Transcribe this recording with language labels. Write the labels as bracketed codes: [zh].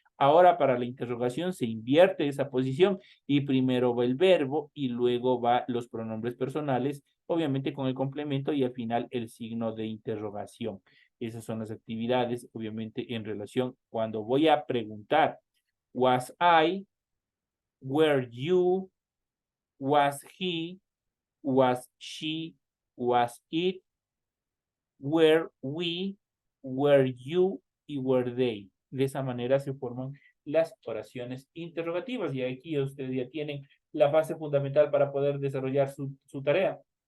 [es] Ahora para la interrogación se invierte esa posición y primero va el verbo y luego va los pronombres personales, obviamente con el complemento y al final el signo de interrogación. Esas son las actividades, obviamente en relación cuando voy a preguntar. [en] Was I, were you, was he, was she, was it, were we, were you y were they. [es] De esa manera se forman las oraciones interrogativas y aquí ustedes ya tienen la base fundamental para poder desarrollar su tarea.